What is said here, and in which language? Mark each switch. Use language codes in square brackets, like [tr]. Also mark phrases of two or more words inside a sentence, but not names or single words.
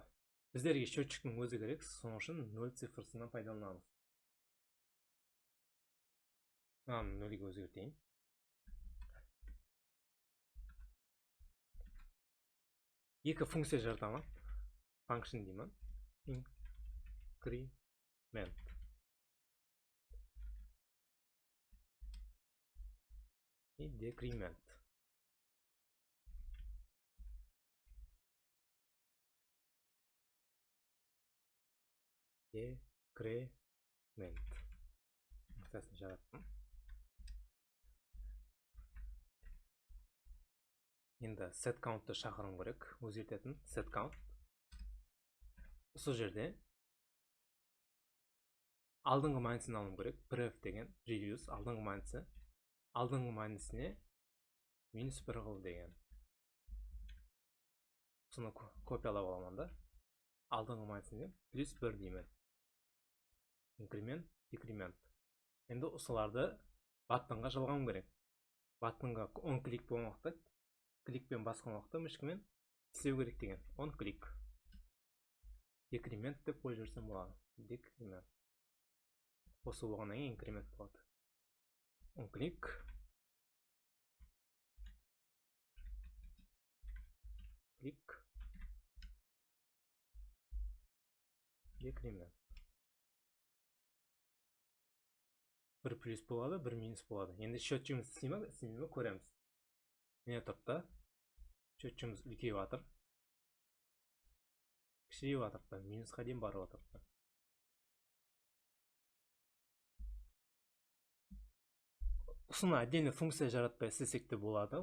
[kk] Біздерге счетчиктің өзі керек, соның үшін 0 цифрысынан пайдаланамыз. Мынаны 0-ге өзгертейін. Екі функция жаратамын. Function деймін. Increment. И decrement. Decrement. Функциясын жараттым. Енді set count'ты шақырым керек, өзгертетін [en] set count. [kk] Осы жерде алдыңғы мәнісін алым керек, pref деген previous алдыңғы мәнісі. Алдыңғы мәнісіне минус 1 қыл деген. Соны копиялап аламын да. Алдыңғы мәнісіне плюс 1 деймін. [en] Increment, decrement. [kk] Енді осыларды баттонға жалғауым керек. Баттонға [en] on click [kk] болған уақытта, кликпен басқан уақытта мышкамен істеу керек деген. [en] On click. [kk] Decrement деп қойып жіберсем болады. Decrement. Осы болғаннан кейін increment болады. [en] On click. [kk] Click. Decrement. Бір плюс болады, бір минус болады. Енді счетчигіміз істемей көреміз. Міне тұрды. Счетчигіміз үлкейіп жатыр. Кішірейіп жатыр. Минусқа дейін барып жатыр. Осыны отдельно функция жаратпай істесек те болады.